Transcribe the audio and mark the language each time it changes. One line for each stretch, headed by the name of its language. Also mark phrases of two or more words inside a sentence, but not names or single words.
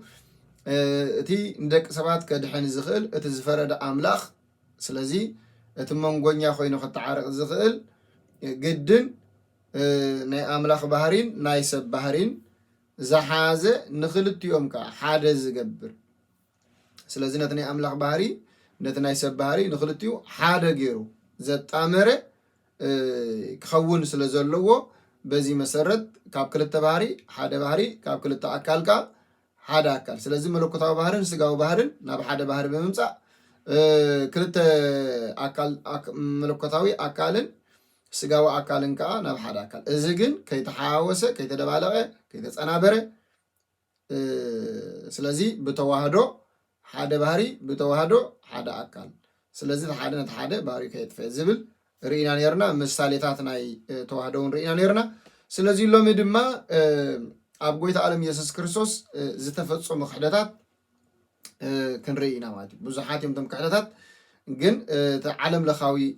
Tigrinya: እቲ ንደቂ ሰባት ከድሕን ዝኽእል እቲ ዝፈረደ አምላክ ስለዚህ እቲ መንጎኛ ኮይኑ ክተዓርቕ ዝኽእል ግድን ናይ አምላክ ባህሪን ናይ ሰብ ባህሪን ዝሓዘ ንክልቲኦም ከዓ ሓደ ዝገብር ስለዚህ ነትናይ አምላክ ባህሪ ነትናይ ሰብ ባህሪ ንክልቲዩ ሓደ ገይሩ ዘጣመረ ክኸውን ስለዘለዎ በዚ መሰረት ካብ ክልተ ባህሪ ሓደ ባህሪ ካብ ክልተ አካልካ ሓደ አካል ስለዚህ መለኮታዊ ባህርን ስጋዊ ባህርን ናብ ሓደ ባህሪ በመምጻእ ክልተ አካል መለኮታዊ አካልን ስጋዊ አካልን ከዓ ናብ ሓደ አካል እዚ ግን ከይተሓዋወሰ ከይተደባለቀ ከይተጸናበረ ስለዚህ በተዋህዶ ሓደ ባህሪ በተዋህዶ ሓደ አካል ስለዚህ ሓደ ነቲ ሓደ ባህሪ ከይጥፍእ ዝብል ርኢና ነርና ምሳሌታት ናይ ተዋህዶን ርኢና ነርና። ስለዚህ ሎሚ ድማ ኣብ ጎይታ ዓለም ኢየሱስ ክርስቶስ ዝተፈጸሙ ክሕደታት ክንርኢና ማለት እዩ። ብዙሓት እዮም ቶም ክሕደታት ግን ዓለም ለኻዊ